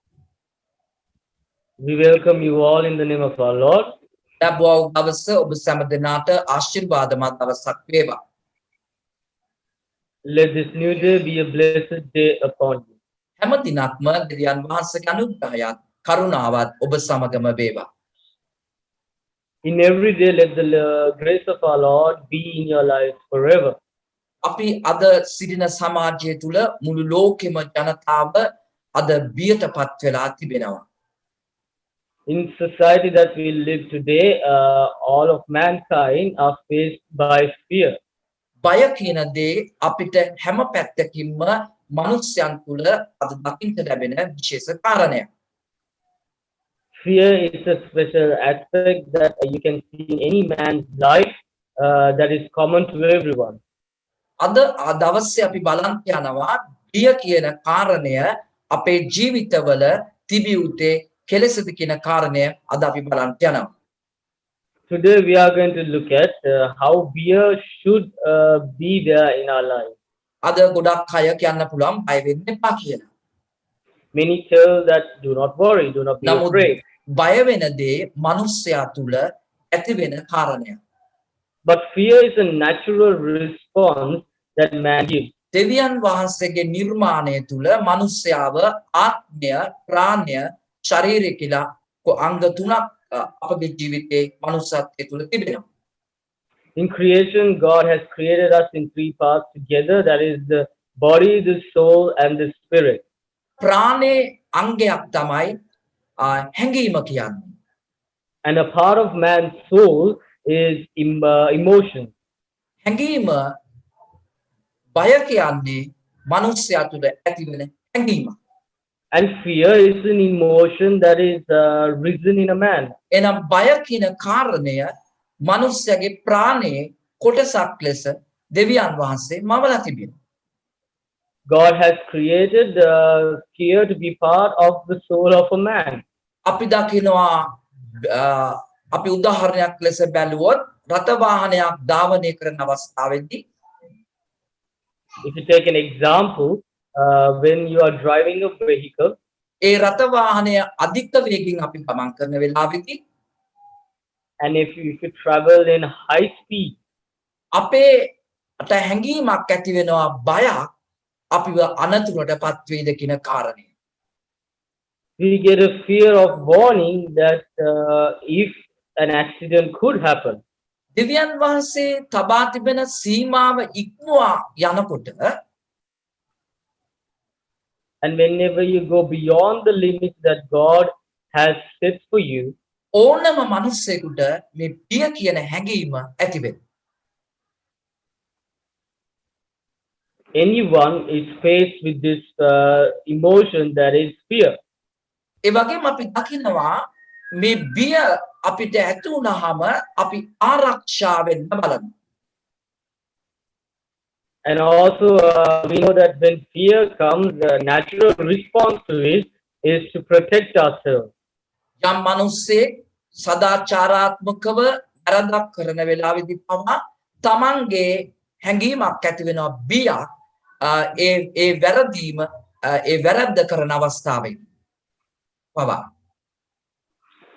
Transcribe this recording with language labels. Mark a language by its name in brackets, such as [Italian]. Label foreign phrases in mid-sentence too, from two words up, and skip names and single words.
[English] We welcome you all in the name of our Lord. [Sinhala] ලැබුවා වූ දවස ඔබ සමදනාට ආශිර්වාදමත් දවසක් වේවා. [English] Let this new day be a blessed day upon you. [Sinhala] හැම දිනක්ම දෙවියන් වහන්සේගේ අනුග්‍රහයත් කරුණාවත් ඔබ සමගම වේවා. [English] In every day, let the grace of our Lord be in your lives forever. [Sinhala] අපි අද සිටින සමාජය තුල මුළු ලෝකෙම ජනතාව අද බියටපත් වෙලා තිබෙනවා. [English] In society that we live today, all of mankind are faced by fear. [Sinhala] බය කියන දේ අපිට හැම පැත්තකින්ම මනුෂ්‍යයන් තුල අද දකින්න ලැබෙන විශේෂ කාරණයක්. [English] Fear is a special aspect that you can see in any man's life that is common to everyone. [Sinhala] අද දවසේ අපි බලන්න යනවා බිය කියන කාරණය අපේ ජීවිතවල තිබියුත්තේ කෙලෙසද කියන කාරණය අද අපි බලන්න යනවා. [English] Today we are going to look at how fear should be there in our life. [Sinhala] අද ගොඩක් අය කියන්න පුළුවන් බය වෙන්න එපා කියලා. [English] Many tell that do not worry, do not be afraid. [Sinhala] බය වෙන දේ මනුස්සයා තුල ඇති වෙන කාරණයක්. [English] But fear is a natural response that man gives. [Sinhala] දෙවියන් වහන්සේගේ නිර්මාණය තුල මනුස්සයාව ආත්මය, ප්‍රාණය, ශරීරය කියලා අංග තුනක් අපගේ ජීවිතේ මනුස්සත්වයේ තුල තිබෙනවා. [English] In creation, God has created us in three parts together, that is the body, the soul, and the spirit. [Sinhala] ප්‍රාණේ අංගයක් තමයි හැඟීම කියන්නේ. [English] And a part of man's soul is emotion. [Sinhala] හැඟීම බය කියන්නේ මනුස්සයා තුළ ඇතිවෙන හැඟීම. [English] And fear is an emotion that is risen in a man. [Sinhala] එනම් බය කියන කාරණය මනුස්සයාගේ ප්‍රාණයේ කොටසක් ලෙස දෙවියන් වහන්සේ මවලා තිබෙනවා. [English] God has created fear to be part of the soul of a man. [Sinhala] අපි දකිනවා අපි උදාහරණයක් ලෙස බැලුවොත් රථ වාහනයක් ධාවනය කරන අවස්ථාවේදී [English] if you take an example, when you are driving a vehicle, [Sinhala] ඒ රථ වාහනය අධික වේගයෙන් අපි ගමන් කරන වෙලාවෙදී [English] and if you travel in high speed, [Sinhala] අපේට හැඟීමක් ඇති වෙනවා බයක් අපිව අනතුරටපත් වේද කියන කාරණය. [English] we get a fear of warning that if an accident could happen. [Sinhala] දෙවියන් වහන්සේ තබා තිබෙන සීමාව ඉක්මවා යනකොට [English] and whenever you go beyond the limits that God has set for you, [Sinhala] ඕනම මිනිසෙකුට මේ බිය කියන හැඟීම ඇති වෙනවා. [English] anyone is faced with this emotion that is fear. [Sinhala] ඒ වගේම අපි දකිනවා මේ බිය අපිට ඇති වුණාම අපි ආරක්ෂා වෙන්න බලනවා. [English] And also we know that when fear comes, the natural response to it is to protect ourselves. [Sinhala] යම් මිනිස්සෙක් සදාචාරාත්මකව වැරදක් කරන වෙලාවෙදී පවා තමන්ගේ හැඟීමක් ඇති වෙනවා බියක් ඒ වැරදීම ඒ වැරද්ද කරන අවස්ථාවේ පවා